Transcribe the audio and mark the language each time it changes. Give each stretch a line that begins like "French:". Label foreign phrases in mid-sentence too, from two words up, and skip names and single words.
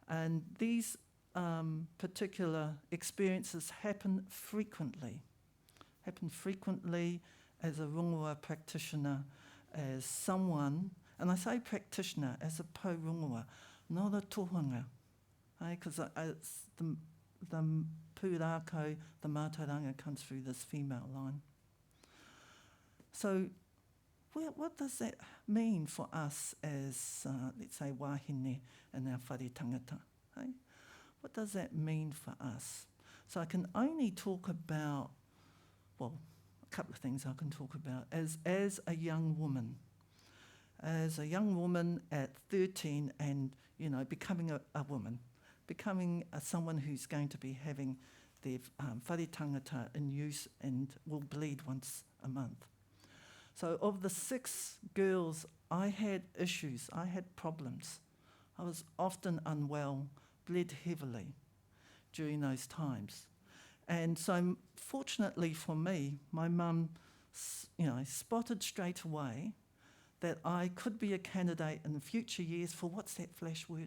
English: And these particular experiences happen frequently as a rongoa practitioner, as someone, and I say practitioner as a
Māori: po rongoa,
English: not a tohunga, because it's the pūrākau, the mātauranga comes through this female line. So what does that mean for us as, let's say, wahine in our
Māori: whare tangata?
English: Hey? What does that mean for us? So I can only talk about, well, a couple of things I can talk about. As a young woman at 13 and, becoming a woman, becoming someone who's going to be having their
Māori: whare tangata
English: in use and will bleed once a month. So of the 6 girls, I had issues, I had problems. I was often unwell, bled heavily during those times. And so fortunately for me, my mum, spotted straight away that I could be a candidate in future years for, what's that flash word?